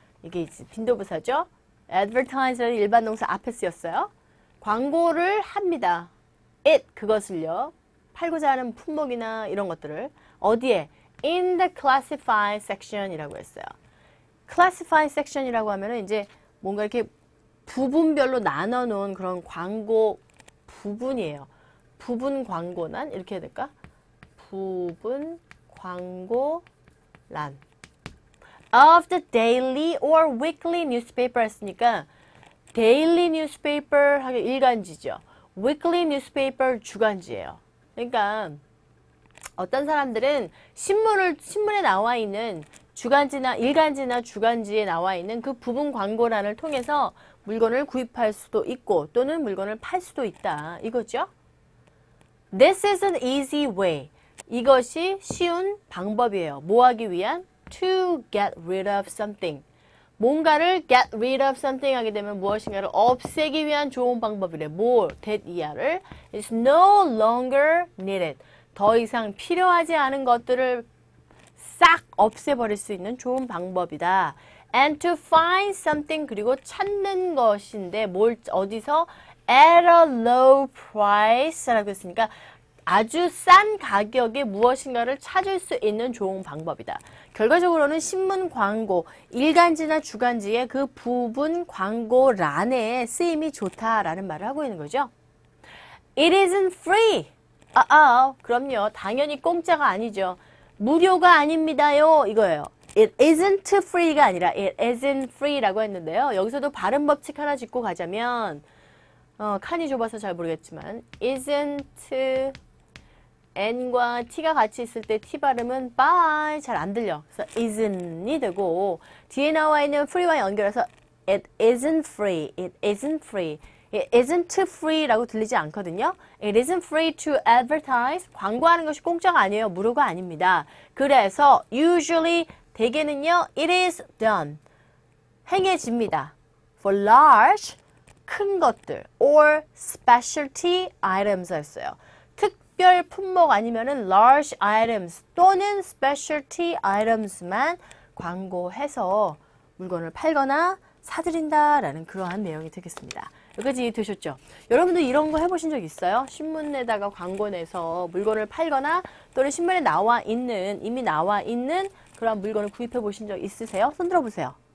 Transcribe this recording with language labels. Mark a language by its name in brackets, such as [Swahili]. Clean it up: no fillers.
[Korean] 이게 이제 빈도부사죠. advertise라는 일반 동사 앞에 쓰였어요. 광고를 합니다. 그것을요. 팔고자 하는 품목이나 이런 것들을 어디에? [English] in the classified section이라고 [Korean] 했어요. classified section이라고 하면은 이제 뭔가 이렇게 부분별로 나눠 놓은 그런 광고 부분이에요. 부분 광고란 이렇게 해야 될까? 부분 광고란 [English] of the daily or weekly newspaper [Korean] 했으니까 [English] daily newspaper [Korean] 하게 일간지죠. weekly newspaper 주간지예요. 그러니까 어떤 사람들은 신문에 나와 있는 주간지나 일간지나 주간지에 나와 있는 그 부분 광고란을 통해서 물건을 구입할 수도 있고 또는 물건을 팔 수도 있다. 이거죠. [English] This is an easy way. [Korean] 이것이 쉬운 방법이에요. 뭐 하기 위한? [English] To get rid of something. [Korean] 뭔가를 [English] get rid of something [Korean] 하게 되면 무엇인가를 없애기 위한 좋은 방법이래. 뭐? [English] that [Korean] 이하를 [English] is no longer needed. [Korean] 더 이상 필요하지 않은 것들을 싹 없애버릴 수 있는 좋은 방법이다. [English] And to find something, [Korean] 그리고 찾는 것인데 뭘 어디서? [English] At a low price [Korean] 라고 했으니까 아주 싼 가격에 무엇인가를 찾을 수 있는 좋은 방법이다. 결과적으로는 신문 광고, 일간지나 주간지의 그 부분 광고란에 쓰임이 좋다라는 말을 하고 있는 거죠. [English] It isn't free. [Korean] 그럼요. 당연히 공짜가 아니죠. 무료가 아닙니다요. 이거예요. [English] It isn't free [Korean] 가 아니라 [English] it isn't free [Korean] 라고 했는데요. 여기서도 발음 법칙 하나 짚고 가자면 칸이 좁아서 잘 모르겠지만 isn't n과 t가 같이 있을 때 t 발음은 by 잘 안 들려. 그래서 isn't이 되고 뒤에 나와 있는 free와 연결해서 [English] it isn't free, it isn't free, It isn't free라고 [Korean] 들리지 않거든요. [English] It isn't free to advertise. [Korean] 광고하는 것이 공짜가 아니에요. 무료가 아닙니다. 그래서 usually 대개는요. [English] It is done. [Korean] 행해집니다. [English] For large, [Korean] 큰 것들 [English] or specialty items [Korean] 였어요. 특별 품목 아니면은 [English] large items [Korean] 또는 [English] specialty items [Korean] 만 광고해서 물건을 팔거나 사드린다라는 그러한 내용이 되겠습니다. 여기까지 이해되셨죠? 여러분도 이런 거 해보신 적 있어요? 신문에다가 광고 내서 물건을 팔거나 또는 신문에 이미 나와 있는 그런 물건을 구입해 보신 적 있으세요? 손 들어보세요.